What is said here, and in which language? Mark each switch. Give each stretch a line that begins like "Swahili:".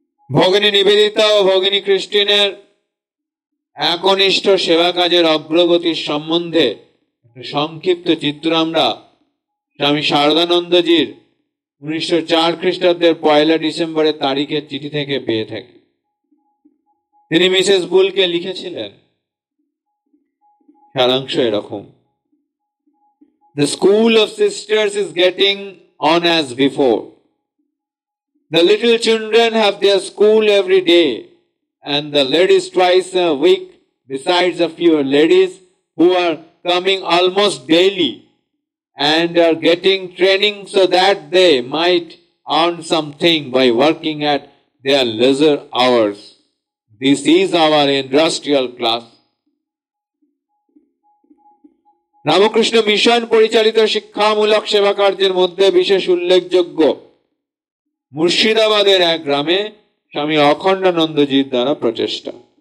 Bangla: ভগিনী নিবেদিতা ও ভগিনী ক্রিস্টিনের একনিষ্ঠ সেবা কাজের অগ্রগতির সম্বন্ধে সংক্ষিপ্ত চিত্র আমরা স্বামী শারদানন্দজির 1904 খ্রিস্টাব্দের 1 ডিসেম্বরের তারিখের চিঠি থেকে পেয়ে থাকি। তিনি মিসেস বুলকে লিখেছিলেন, সারাংশ এরকম:
English: The school of sisters is getting on as before. The little children have their school every day, and the ladies twice a week, besides a few ladies who are coming almost daily and are getting training so that they might earn something by working at their leisure hours. This is our industrial class.
Bangla: Ramakrishna mission পরিচালিত শিক্ষামূলক সেবা কার্যের মধ্যে বিশেষ উল্লেখযোগ্য মুর্শিদাবাদের এক গ্রামে স্বামী অখণ্ডানন্দজির দ্বারা প্রচেষ্টা।